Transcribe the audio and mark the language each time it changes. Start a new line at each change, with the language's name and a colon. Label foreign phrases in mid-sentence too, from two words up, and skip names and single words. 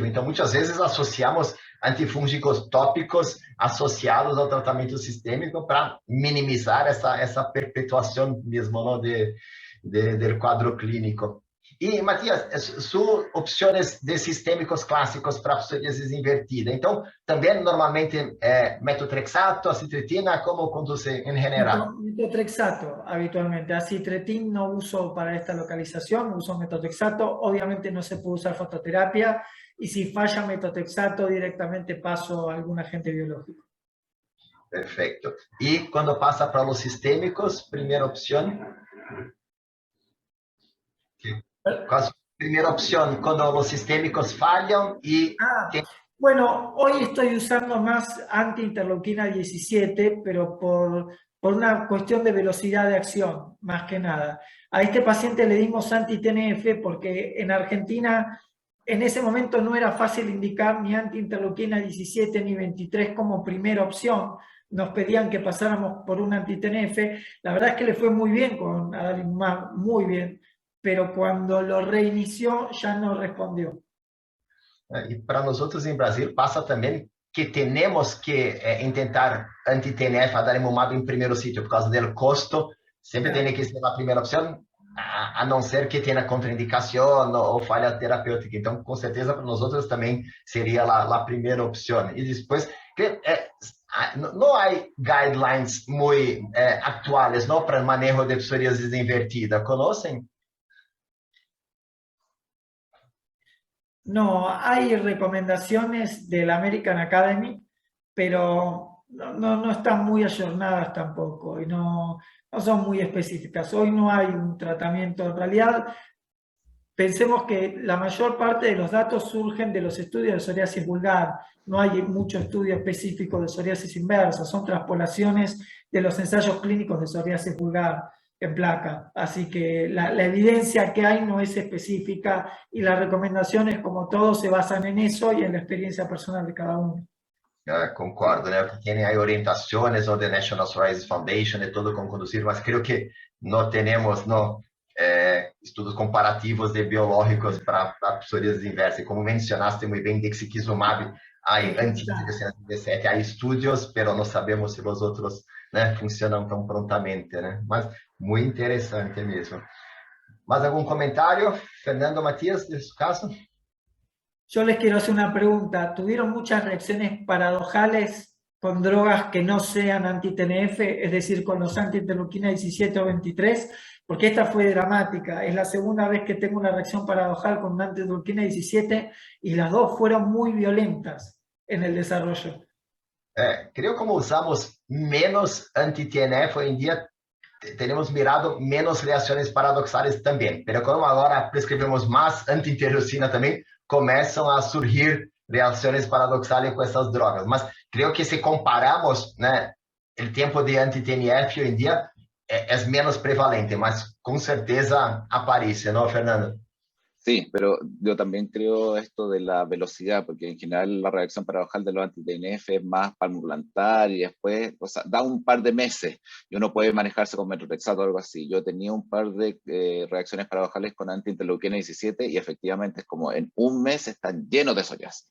Portuguese: Então, muitas vezes associamos antifúngicos tópicos associados ao tratamento sistêmico para minimizar essa perpetuação mesmo, não, del quadro clínico. E, Matias, suas opções de sistêmicos clássicos para psoríase invertida. Então, também normalmente metotrexato, acitretina, como conduce em geral?
Spanish: Metotrexato habitualmente. Acitretin no uso para esta localización, uso metotrexato. Obviamente no se puede usar fototerapia y si falla metotrexato directamente paso a algún agente biológico.
Portuguese: Perfeito. E quando passa para os sistêmicos, primeira opção?
Spanish: ¿Cuál es la primera opción cuando los sistémicos fallan? Bueno, hoy estoy usando más anti-interleuquina 17, pero por una cuestión de velocidad de acción, más que nada. A este paciente le dimos anti-TNF porque en Argentina en ese momento no era fácil indicar ni anti-interleuquina 17 ni 23 como primera opción. Nos pedían que pasáramos por un anti-TNF. La verdad es que le fue muy bien con adalimumab, muy bien, pero cuando lo reinició ya no respondió.
Portuguese: E para nós outros em Brasil passa também que temos que tentar anti-TNF, adalimumab em primeiro sítio, por causa do custo, sempre tem que ser a primeira opção, a não ser que tenha contraindicação ou falha terapêutica. Então, com certeza, para nós outros também seria a primeira opção. E depois, não há guidelines muito atuais, não, para manejo de psoríase invertida. Conhecem?
Spanish: No, hay recomendaciones de la American Academy, pero no están muy ayornadas tampoco y no son muy específicas. Hoy no hay un tratamiento. En realidad, pensemos que la mayor parte de los datos surgen de los estudios de psoriasis vulgar. No hay mucho estudio específico de psoriasis inversa, son transpolaciones de los ensayos clínicos de psoriasis vulgar en placa. Así que la evidencia que hay no es específica y las recomendaciones, como todo, se basan en eso y en la experiencia personal de cada uno.
Portuguese: Concordo, né? Tem aí orientações ou the National Psoriasis Foundation e tudo como conduzir, mas creio que não temos estudos comparativos de biológicos para psoríase inversa. E como mencionaste muito bem, dexikizumab, anti-17, há estudos, mas não sabemos se os outros, né, funcionam tão prontamente, né? Mas muito interessante mesmo. Mais algum comentário, Fernando, Matias, desse caso?
Spanish: Yo les quiero hacer una pregunta. ¿Tuvieron muchas reacciones paradojales con drogas que no sean anti-TNF, es decir, con los anti-interleuquina 17 o 23? Porque esta fue dramática. Es la segunda vez que tengo una reacción paradojal con un anti-interleuquina 17 y las dos fueron muy violentas en el desarrollo. Creo que como usamos menos anti-TNF hoy en día, tenemos mirado menos
Portuguese: reações paradoxais também. Mas como agora prescrevemos mais anti-interleucina também, começam a surgir reações paradoxais com essas drogas. Mas creio que se comparamos, né, o tempo de anti-TNF hoje em dia é menos prevalente, mas com certeza aparece,
Spanish: ¿no, Fernando? Sí, pero yo también creo esto de la velocidad, porque en general la reacción paradojal de los anti-TNF es más palmoplantar y después, o sea, da un par de meses y uno puede manejarse con metotrexato o algo así. Yo tenía un par de reacciones paradojales con anti-interleuquina 17 y efectivamente es como en un mes están llenos de psoriasis.